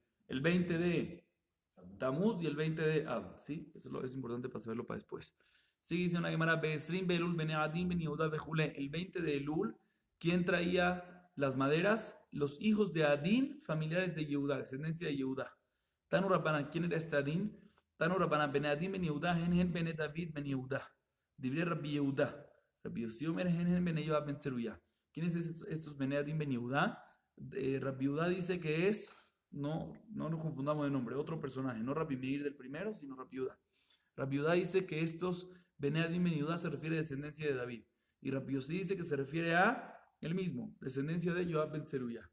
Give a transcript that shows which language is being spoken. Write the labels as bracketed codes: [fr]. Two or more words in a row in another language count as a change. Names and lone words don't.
[es] El 20 de Tamuz y el 20 de Ab, ¿sí? Eso es importante para saberlo para después. Sigue diciendo una Gemara, [he] בעשרים באלול בני עדין בן יהודה [es] bejule. El 20 de Elul, ¿quién traía las maderas? Los hijos de Adin, familiares de Yehuda, descendencia de Yehuda. [arc] תנו רבנן, [es] ¿quién era este Adin? [he] תנו רבנן, בני עדין בן יהודה, הן בני דוד בן יהודה. דברי רבי יהודה. רבי יוסי אומר, הן בני יואב בן צרויה. [es] ¿Quiénes son estos bene Adin ben Yehuda? Rabbi Yehuda dice que es, no nos confundamos de nombre, otro personaje, no Rabbi Meir del primero, sino Rabbi Yehuda. Rabbi Yehuda dice que estos Bene Adin ben Yehuda se refiere a descendencia de David. Y Rabbi Yossi dice que se refiere a él mismo, descendencia de Yoab ben Tzeruyá.